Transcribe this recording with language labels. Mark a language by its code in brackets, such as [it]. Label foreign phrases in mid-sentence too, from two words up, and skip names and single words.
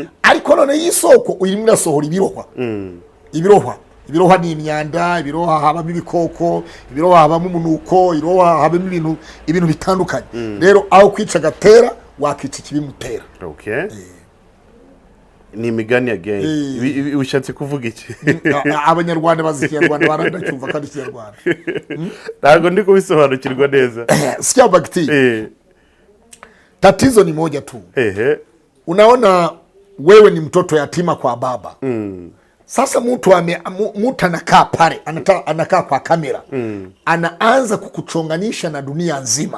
[rw] Ariko none y'isoko urimo irasohora ibirohwa ni imyanda, ibirohwa habamo ibikoko, ibirohwa habamo umunuko, ibirohwa habamo ibintu bitandukanye. Rero aho kwica Gatera wakica ikibimutera. Okay. Ni imigani again. Ushatse kuvuga iki? Abanyarwanda bazi Ikinyarwanda barandacyumva kandi Ikinyarwanda. Ntabwo ndi kubisobanukirwa neza. [sw] Sikia bagiti. Tatizo ni moja tu. Unaona wewe ni mtoto yatima kwa baba. Sasa mtu anakaa pale, anakaa kwa kamera. Anaanza kukuchonganisha na dunia nzima.